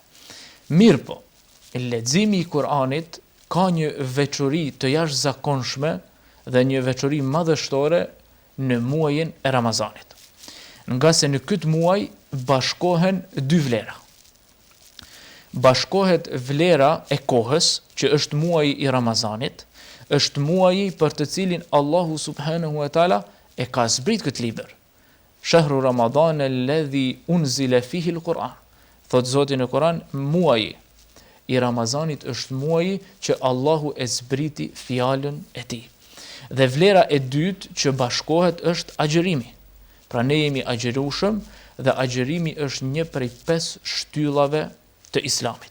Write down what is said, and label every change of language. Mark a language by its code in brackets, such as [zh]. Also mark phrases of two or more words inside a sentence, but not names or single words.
[sq] Mirë po, leximi i Kur'anit ka një veçori të jashtëzakonshme dhe një veçori madhështore në muajin e Ramazanit. Nga se në këtë muaj bashkohen 2 vlera. Bashkohet vlera e kohës, që është muaji i Ramazanit, është muaji për të cilin Allahu [ar] سبحانه وتعالى [sq] e ka zbrit këtë libër. [ar] شهر رمضان الذي أنزل فيه القرآن. [sq] Thot Zoti në Kur'an, muaji i Ramazanit është muaji që Allahu e zbriti fjalën e tij. Dhe vlera e dytë që bashkohet është agjërimi. Pra ne jemi agjërueshëm dhe agjërimi është një prej 5 shtyllave të Islamit.